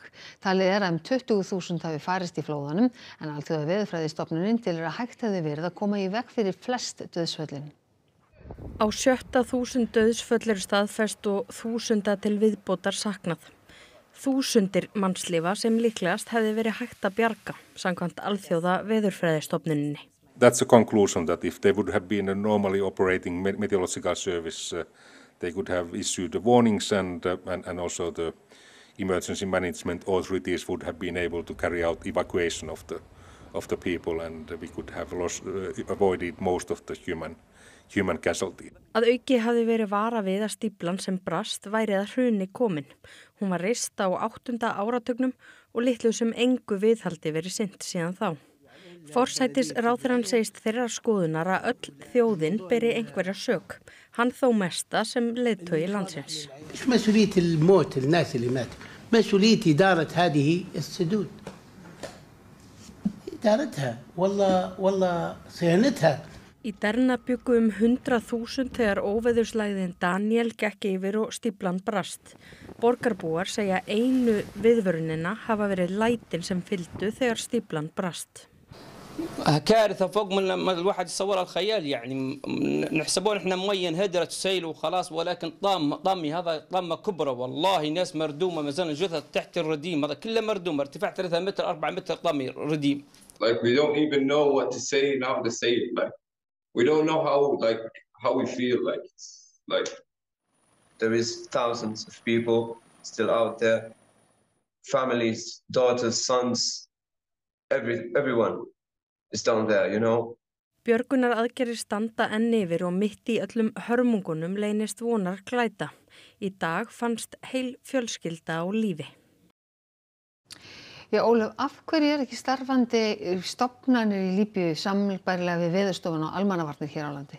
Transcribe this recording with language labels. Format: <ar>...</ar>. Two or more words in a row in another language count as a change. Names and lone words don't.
<is>Talið að 20.000 hafi farist í flóðunum en Alþjóða veðurfræðistofnunin telur að hægt hefði verið að koma í veg fyrir flest dauðsföllin. Á 7.000 dauðsföll eru staðfest og 1.000 til viðbótar saknað. Þúsundir mannslífa sem líklegast hefði verið hægt að bjarga, samkvæmt Alþjóða veðurfræðistofnuninni.</is> <en>That's a conclusion that if they would have been a normally operating meteorological service, they could have issued the warnings and also the emergency management authorities would have been able to carry out evacuation of the people and we could have avoided most of the human casualty.</en> <is>Að auki hafði verið vara við að stíflan sem brast væri að hruni komin. Hún var reist á 8. áratugnum og litlu sem engu viðhaldi verið sinnt síðan þá. Forsætisráðherrann segist þeirrar skoðunar að öll þjóðin beri einhverja sök. Hann þó mesta sem leiðtogi landsins.</is> <ar>مسؤولية الموت الناس اللي ماتوا. مسؤولية إدارة هذه السدود. إدارتها والله صيانتها.</ar> <is>Í Derna bjuggu 100.000 þegar óveðurslægðin Daniel gekk yfir og stíflan brast. Borgarbúar segja einu viðvörunina hafa verið lætin sem fylgdu þegar stíflan brast.</is> <ar>كارثة فوق من الواحد يصورها الخيال يعني نحسبون احنا مية انهدرت سيل وخلاص ولكن طامي هذا طامة كبرى والله ناس مردومة ما زال جثث تحت الرديم هذا كله مردوم ارتفاع 3 متر 4 متر طامي رديم.</ar> <en>Like we don't even know what to say and how to say it. Like we don't know how we feel like there is thousands of people still out there, families, daughters, sons, everyone. Is down there, you know.</en> <is>Björgunar aðgerðir standa enn yfir og mitt í öllum hörmungunum leynist vonar glæta. Í dag fannst heil fjölskylda á lífi. Ólöf, af hverju ekki starfandi stofnanir í Líbíu samlbærilega við Veðurstofuna og almannavarnir hér á landi?</is>